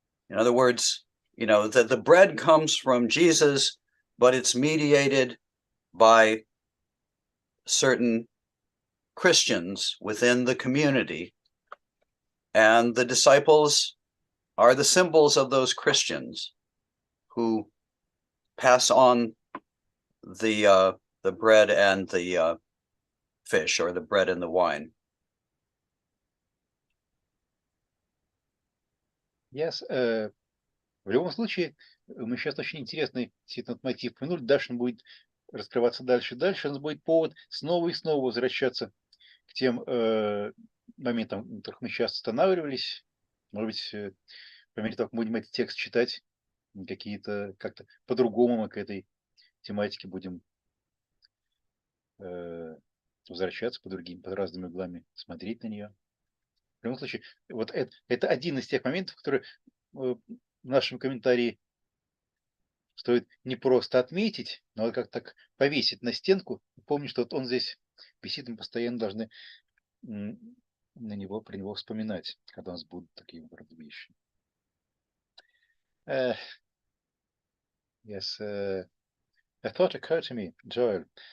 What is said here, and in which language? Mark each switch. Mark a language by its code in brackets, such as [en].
[en] In other words, that the bread comes from Jesus, but it's mediated by certain Christians within the community, and the disciples are the symbols of those Christians. who pass on the bread and the fish, or the bread and the wine. Yes, [ru] в любом случае, мы сейчас очень интересный этот мотив упомянули, дальше он будет раскрываться дальше и дальше, у нас будет повод снова и снова возвращаться к тем моментам, на которых мы сейчас останавливались. Может быть, по мере того, как мы будем этот текст читать, какие-то как-то по-другому мы к этой тематике будем возвращаться под разными углами, смотреть на нее. В любом случае, вот это один из тех моментов, которые в нашем комментарии стоит не просто отметить, но как так повесить на стенку. Помню, что вот он здесь висит, мы постоянно должны про него вспоминать, когда у нас будут такие вещи. [en] Yes, a thought occurred to me, Joel.